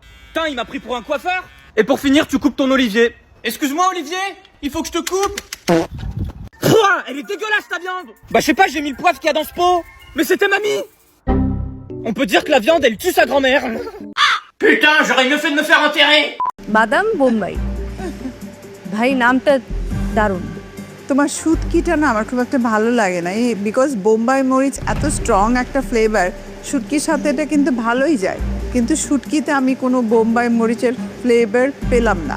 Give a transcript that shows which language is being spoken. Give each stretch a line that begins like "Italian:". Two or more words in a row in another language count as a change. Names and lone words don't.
French: Putain, il m'a pris pour un coiffeur. Et pour finir, tu coupes ton olivier. Excuse-moi, Olivier, il faut que je te coupe. Pouah, elle est dégueulasse ta viande. Bah je sais pas, j'ai mis le poivre qu'il y a dans ce pot. Mais c'était mamie. On peut dire que la viande, elle tue sa grand-mère. Putain, j'aurais mieux fait de me faire enterrer.
Bangla: বাদাম বোম্বাই ভাই নামটা দারুণ। তোমার শুটকিটা না আমার খুব একটা ভালো লাগে না, এই বিকজ বোম্বাই মরিচ এত স্ট্রং একটা ফ্লেভার, শুটকির সাথে এটা কিন্তু ভালোই যায়। কিন্তু শুটকিতে আমি কোনো বোম্বাই মরিচের ফ্লেভার পেলাম না।